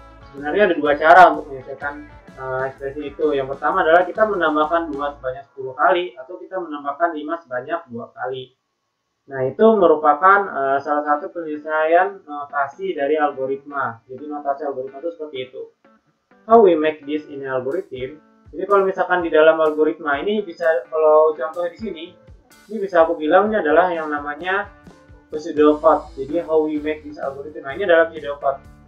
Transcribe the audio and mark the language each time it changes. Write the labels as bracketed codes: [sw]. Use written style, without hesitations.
[id] Sebenarnya ada dua cara untuk menyelesaikan ekspresi itu. Yang pertama adalah kita menambahkan 2 sebanyak 10 kali, atau kita menambahkan 5 sebanyak 2 kali. Nah, itu merupakan salah satu penyelesaian notasi dari algoritma. Jadi notasi algoritma itu seperti itu. [en] How we make this in algorithm. [id] Jadi kalau misalkan di dalam algoritma ini bisa, kalau contohnya di sini, ini bisa aku bilang ini adalah yang namanya pseudocode. Jadi [en] how we make this algorithm. [id] Nah, ini adalah pseudocode.